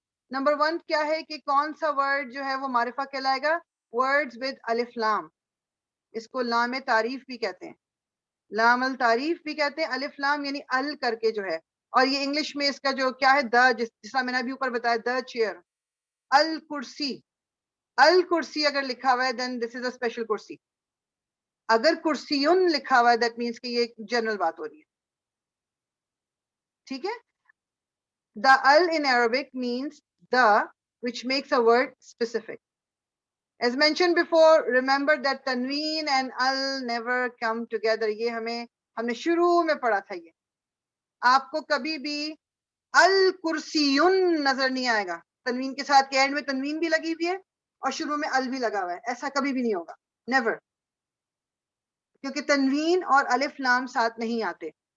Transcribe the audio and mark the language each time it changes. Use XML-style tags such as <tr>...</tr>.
<ur>Number 1 کیا ہے کہ کون سا ورڈ جو ہے وہ معرفہ کہلائے گا؟ ورڈز ود الف لام, اس کو لام تعریف بھی کہتے ہیں, لام التعریف بھی کہتے ہیں. الف لام یعنی ال کر کے جو ہے, اور یہ انگلش میں اس کا جو کیا ہے دا, جس طرح میں نے ابھی اوپر بتایا دا چیئر, الکرسی. الکرسی اگر لکھا ہوا ہے</ur> <en>Then this is a special کرسی.</en> <ur>اگر کرسیون لکھا ہوا ہے</ur> <en>that means</en> <ur>کہ یہ جنرل بات ہو رہی ہے. ٹھیک ہے,</ur> <en>The ال in Arabic means the which makes a word specific. As mentioned before, remember that tanween and al never come together.</en> <ur>یہ ہم نے شروع میں پڑھا تھا. یہ آپ کو کبھی بھی الکرسیون نظر نہیں آئے گا تنوین کے ساتھ, کہ اینڈ میں تنوین بھی لگی ہوئی ہے اور شروع میں ال بھی لگا ہوا ہے. ایسا کبھی بھی نہیں ہوگا, نیور, کیونکہ تنوین اور الف لام ساتھ نہیں آتے.</ur>